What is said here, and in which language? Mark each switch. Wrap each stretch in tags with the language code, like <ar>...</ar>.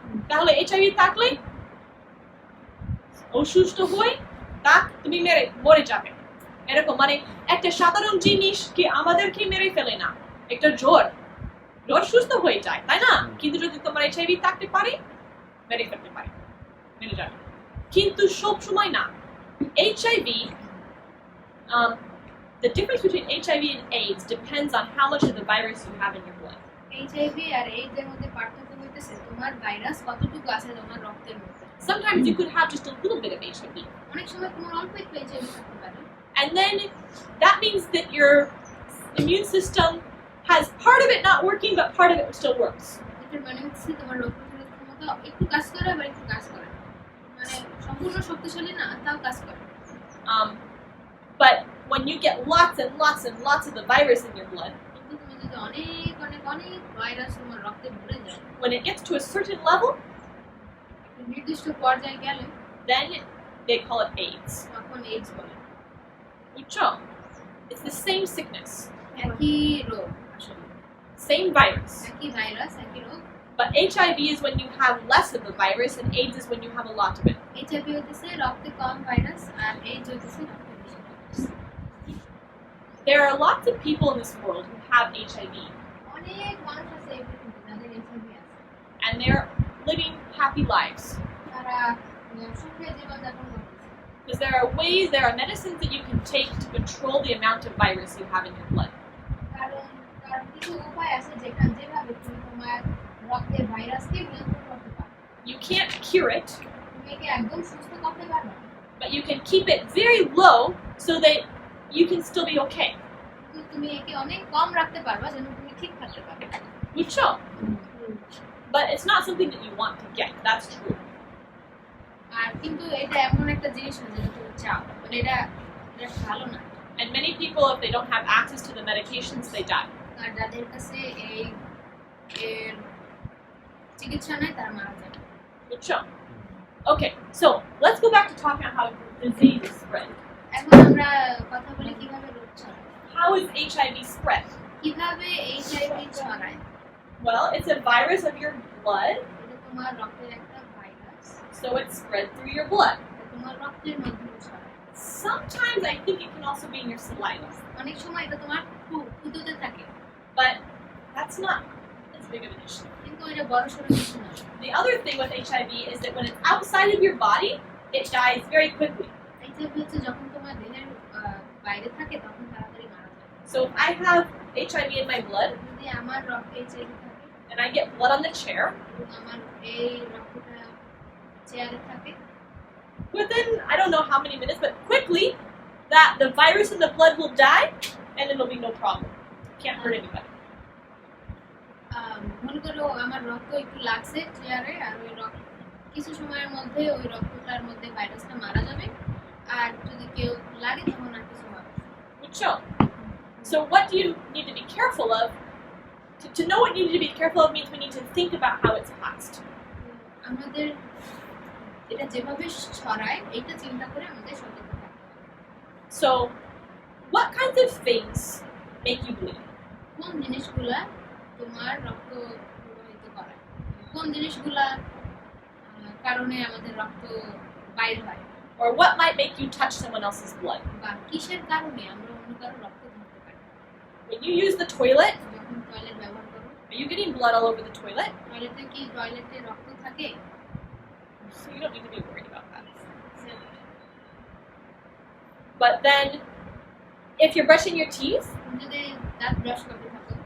<bn>তাহলে এইচআইভি থাকলে অসুস্থ হয়ে তুমি মরে যাবে, এরকম। মানে একটা সাধারণ জিনিস কি আমাদেরকে মেরে ফেলে না, একটা জ্বর সুস্থ হয়ে যায়, তাই না? কিন্তু যদি তোমার এইচআইভি থাকতে পারে মেরে ফেলতে পারে, মেরে যাবে। কিন্তু সব সময় না।</bn> <en>HIV, the difference between HIV and AIDS depends on how much of the virus you have in your blood.</en> <bn>HIV আর AIDS এর মধ্যে পার্থক্য হইতেছে তোমার ভাইরাস কতটুকু আছে তোমার রক্তের মধ্যে।</bn> <en>Sometimes you could have just a little bit of HIV,</en> <bn>অনেক সময় তোমার অল্প একটু এইচআইভি থাকতে পারে,</bn> <en>and then that means that your immune system has part of it not working, but part of it still works.</en> <bn>এটার মানে হচ্ছে তোমার রোগ প্রতিরোধ ক্ষমতা একটু কাজ করে আবার একটু কাজ করে, মানে সম্পূর্ণ শক্তিশালী না, তাও কাজ করে।</bn> <en>But when you get lots and lots and lots of the virus in your blood,</en> <bn>কিন্তু তুমি যদি অনেক অনেক অনেক ভাইরাস তোমার রক্তে ভরে যায়,</bn> <en>when it gets to a certain level,</en> <bn>একটা নির্দিষ্ট পর্যায়ে গেলে</bn> <en>then they call it AIDS.</en> <bn>তখন এইডস বলে। বুঝছো?</bn> <en>It's the same sickness,</en> <bn>একই রোগ আসলে,</bn> <en>same virus.</en> <bn>একই ভাইরাস একই রোগ।</bn> <en>But HIV is when you have less of the virus, and AIDS is when you have a lot of it.</en> <bn>HIV হইতেছে রক্তে কম ভাইরাস আর এইডস হইতেছে রক্তে বেশি virus.</bn> <en>There are lots of people in this world who have HIV,</en> <bn>অনেক মানুষ আছে এই পৃথিবীতে যাদের এইচআইভি আছে,</bn> <en>and they're living happy lives.</en> <bn>তারা সুখে জীবনযাপন করতেছে।</bn> <en>Because there are medicines that you can take to control the amount of virus you have in your blood.</en> <bn>কারণ কিছু উপায় আছে যেভাবে তুমি তোমার রক্তের ভাইরাসকে নিয়ন্ত্রণ করতে পারো।</bn> <en>You can't cure it,</en> <bn>তুমি একে একদম সুস্থ করতে পারবে না,</bn> <en>but you can keep it very low so that you can still be okay.</en> <bn>কিন্তু তুমি একে অনেক কম রাখতে পারবা যেন তুমি ঠিক থাকতে পারবে। বুঝছো?</bn> <en>But it's not something that you want to get. That's true.</en> <bn>আর কিন্তু এটা এমন একটা জিনিস না যেটা তুমি চাও, মানে এটা ভালো না।</bn> <en>And many people, if they don't have access to the medications, they die.</en> <bn>আর যাদের কাছে এর চিকিৎসা নাই তারা মারা যায়। বুঝছো?</bn> <en>Okay, so let's go back to talking about how disease is spread.</en> <bn>এখন আমরা কথা বলি কিভাবে রোগ ছড়ায়।</bn> <en>How is HIV spread?</en> <bn>কিভাবে এইচআইভি ছড়ায়?</bn> <en>Well, it's a virus of your blood,</en> <bn>এটা তোমার রক্তের একটা virus,</bn> <en>so it's spread through your blood.</en> <bn>এটা তোমার রক্তের মাধ্যমে ছড়ায়।</bn> <en>Sometimes I think it can also be in your saliva,</en> <bn>অনেক সময় এটা তোমার ফুটোতে থাকে,</bn> <en>but that's not as big of an issue.</en> <bn>কিন্তু এটা বড় সড়ো কিছু না।</bn> <en>The other thing with HIV is that when it's outside of your body, it dies very quickly.</en> <bn>HIV হচ্ছে যখন তোমার দেহের বাইরে থাকে তখন তাড়াতাড়ি মারা যায়।</bn> <en>So if I have HIV in my blood</en> <bn>যদি আমার রক্তে এইচআইভি থাকে</bn> <en>and I get blood on the chair,</en> <bn>এবং আমার এই রক্তটা চেয়ারে থাকে,</bn> <en>within I don't know how many minutes, but quickly the virus in the blood will die and it'll be no problem. Can't hurt anybody.</en> <bn>মনে করো আমার রক্ত একটু লাগছে চেয়ারে, আর ওই রক্ত কিছু সময়ের মধ্যে ওই রক্তটার মধ্যে ভাইরাসটা মারা যাবে, আর যদি কেউ লাগে তখন আর কিছু হবে না। বুঝছো?</bn> <en>So what do you need to be careful of? To know what you need to be careful of means we need to think about how it's passed.</en> <bn>আমাদের এটা যেভাবে ছড়ায় এইটা চিন্তা করে আমাদের সতর্ক থাকতে হবে।</bn> <en>So what kinds of things make you bleed?</en> <bn>কোন জিনিসগুলা তোমার রক্ত প্রবাহিত করায়, কোন জিনিসগুলা কারণে আমাদের রক্ত বাইর হয়,</bn> <en>Or what might make you touch someone else's blood?</en> <bn>বা কিসের কারণে আমরা অন্য কারো রক্ত ধরতে পারি।</bn> <en>When you use the toilet,</en> <bn>যখন টয়লেট ব্যবহার করো,</bn> <en>are you getting blood all over the toilet?</en> <bn>টয়লেটে রক্ত থাকে,</bn> <en>So you don't need to be worried about that. But then, if you're brushing your teeth,</en> <bn>তুমি যদি দাঁত ব্রাশ করতে থাকো,</bn>